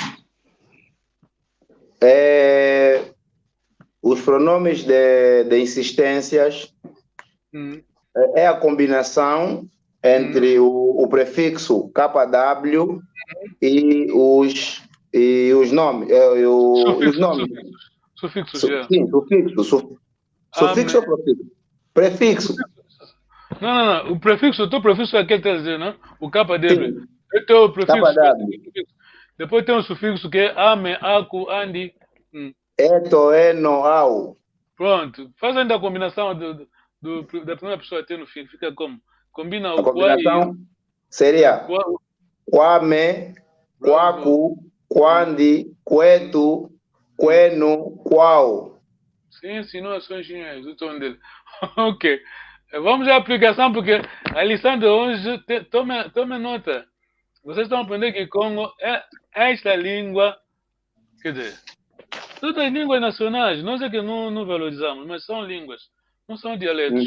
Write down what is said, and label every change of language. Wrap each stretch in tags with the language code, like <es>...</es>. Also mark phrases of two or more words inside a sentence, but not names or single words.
<pt>Os pronomes de insistências é a combinação entre o prefixo KW e os e os nomes, os nomes. Sufixos, já. Sim, sufixo. Sufixo ou prefixo? Prefixo. Não. O prefixo, o teu prefixo é aquele que está dizendo, não? O KW. Sim. Esse é o prefixo. KW. Depois tem um sufixo que é ame, aku, andi. Eto, eno, au. Pronto. Faz ainda a combinação da primeira pessoa até no fim. Fica como? Combina A o quai e combinação seria quame, quaku, quandi, quetu, queno, qual. Sim, não é só engenheiros, o tom dele. Ok. Vamos à aplicação, porque a lição de hoje, tome nota. Vocês estão aprendendo que Congo é esta língua, quer dizer, todas as línguas nacionais, nós é que não valorizamos, mas são línguas, não são dialetos.</pt>